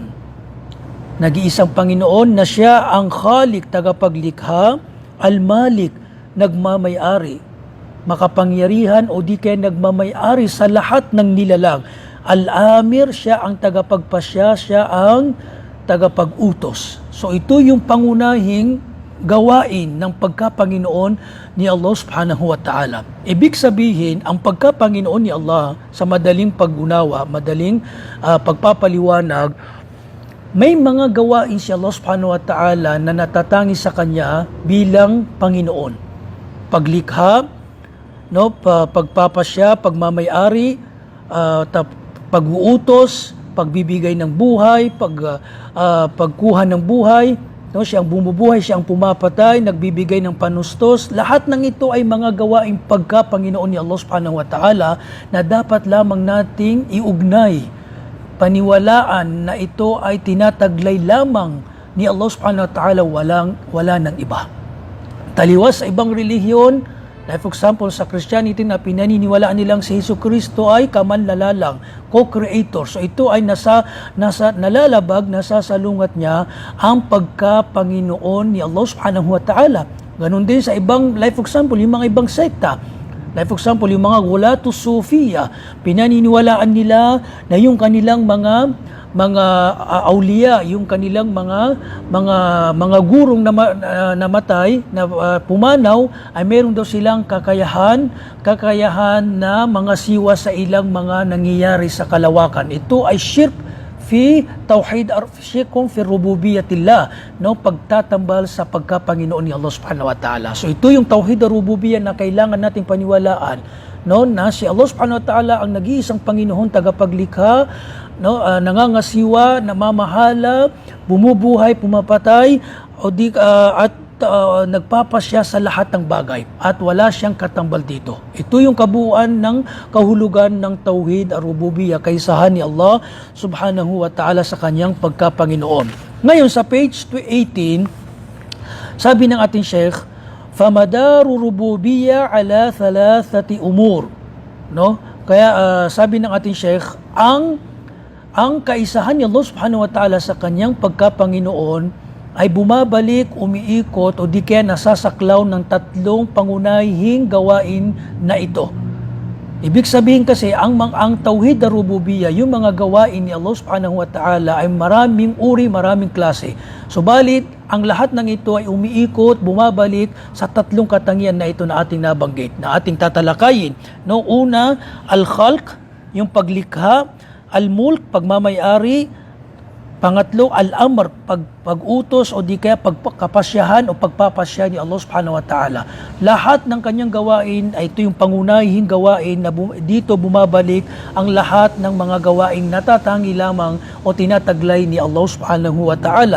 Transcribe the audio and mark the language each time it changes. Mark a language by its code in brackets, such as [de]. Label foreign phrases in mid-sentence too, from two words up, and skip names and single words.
[tl] Nag-iisang Panginoon na siya ang Khaliq, tagapaglikha, al-Malik, nagmamay-ari, makapangyarihan o di kaya nagmamay-ari sa lahat ng nilalang. Al-Amir, siya ang tagapagpasya, siya ang tagapag-utos. So ito yung pangunahing gawain ng pagkapanginoon ni Allah [ar] سبحانه وتعالى. [tl] Ibig sabihin, ang pagkapanginoon ni Allah sa madaling pag-unawa, madaling pagpapaliwanag, may mga gawain si Allah [ar] سبحانه وتعالى [tl] na natatangi sa Kanya bilang Panginoon. Paglikha, no, pagpapasya, pagmamayari, pag-uutos, pagbibigay ng buhay, pagkuha ng buhay, no, siya ang bumubuhay, siya ang pumapatay, nagbibigay ng panustos. Lahat ng ito ay mga gawaing pagka-Panginoon ni Allah [ar] سبحانه وتعالى [tl] na dapat lamang nating iugnay, paniwalaan na ito ay tinataglay lamang ni Allah [ar] سبحانه وتعالى, [tl] wala ng iba. Taliwas sa ibang relihiyon, [en] like for example [tl] sa Christianity na pinaniniwalaan nilang si Hesus Kristo ay kamanlalalang, co-creator. So ito ay nalalabag, nasasalungat niya ang pagka-Panginoon ni Allah [ar] سبحانه وتعالى. [tl] Ganon din sa ibang, [en] like for example, [tl] yung mga ibang sekta. [en] Like for example, [tl] yung mga [ar] غلاة الصوفية, [tl] pinaniniwalaan nila na yung kanilang mga auliya, yung kanilang mga gurong namatay, na pumanaw, ay meron daw silang kakayahan na mga siwa sa ilang mga nangyayari sa kalawakan. Ito ay [ar] شرك في التوحيد، شرك في ربوبية الله, [tl] no, pagtatambal sa pagkapanginoon ni Allah [ar] سبحانه وتعالى. [tl] So ito yung [ar] توحيد الربوبية [tl] na kailangan nating paniwalaan, no, na si Allah [ar] سبحانه وتعالى [tl] ang nag-iisang Panginoon, tagapaglikha, no, nangangasiwa, namamahala, bumubuhay, pumapatay, at nagpapasya sa lahat ng bagay, at wala siyang katambal dito. Ito yung kabuuan ng kahulugan ng [ar] توحيد الربوبية, [tl] kaisahan ni Allah [ar] سبحانه وتعالى [tl] sa kanyang pagkapanginoon. Ngayon sa page 18, sabi ng ating Sheikh, [ar] فمدار الربوبية على ثلاثة أمور, [tl] no? Kaya sabi ng ating Sheikh, ang kaisahan ni Allah [ar] سبحانه وتعالى [tl] sa kanyang pagkapanginoon ay bumabalik, umiikot, o di kaya nasasaklaw ng tatlong pangunahing gawain na ito. Ibig sabihin kasi, ang [ar] توحيد الربوبية, [tl] yung mga gawain ni Allah [ar] سبحانه وتعالى [tl] ay maraming uri, maraming klase. Subalit, ang lahat ng ito ay umiikot, bumabalik sa tatlong katangian na ito na ating nabanggit, na ating tatalakayin. No, una, al-khalq, yung paglikha; al-mulk, pagmamayari; pangatlo, al-amr, pag-utos o di kaya pagkapasyahan o pagpapasya ni Allah [ar] سبحانه وتعالى. [tl] Lahat ng kanyang gawain ay ito yung pangunahing gawain na dito bumabalik ang lahat ng mga gawaing natatangi lamang o tinataglay ni Allah [ar] سبحانه وتعالى.